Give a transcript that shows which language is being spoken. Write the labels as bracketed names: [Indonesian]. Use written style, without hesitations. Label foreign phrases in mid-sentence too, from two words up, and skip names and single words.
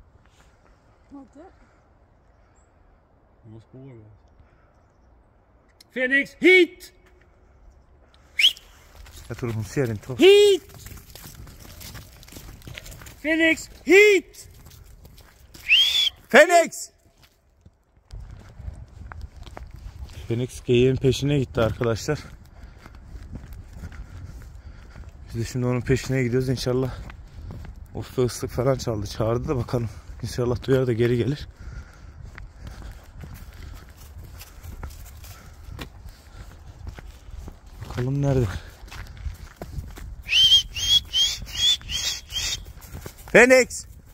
[Swedish] Phoenix, hit! Jag tror hon ser inte oss. Hit! Phoenix, hit! Phoenix! [Turkish] Phoenix geyiğin peşine gitti arkadaşlar. Biz de şimdi onun peşine gidiyoruz inşallah. Of be, ıslık falan çaldı. Çağırdı da bakalım. İnşallah duyar da geri gelir. Bakalım nerede? Phoenix!